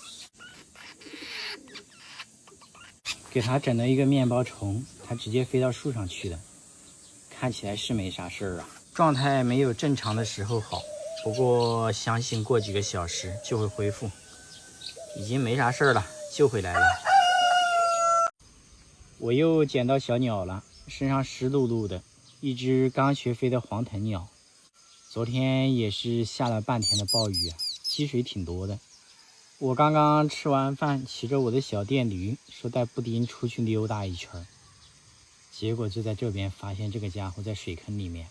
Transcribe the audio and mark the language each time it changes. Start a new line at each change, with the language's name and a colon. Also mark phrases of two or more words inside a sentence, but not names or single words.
Chinese: 給它整了一個麵包蟲，它直接飛到樹上去了，看起來是沒啥事兒啊。狀態沒有正常的時候好，不過相信過幾個小時就會恢復，已經沒啥事兒了，救回來了。我又撿到小鳥了，身上濕漉漉的，一隻剛學飛的黃藤鳥。昨天也是下了半天的暴雨啊，積水挺多的。我剛剛吃完飯，騎着我的小電驢，說帶布丁出去溜達一圈，結果就在這邊發現這個家伙在水坑裡面。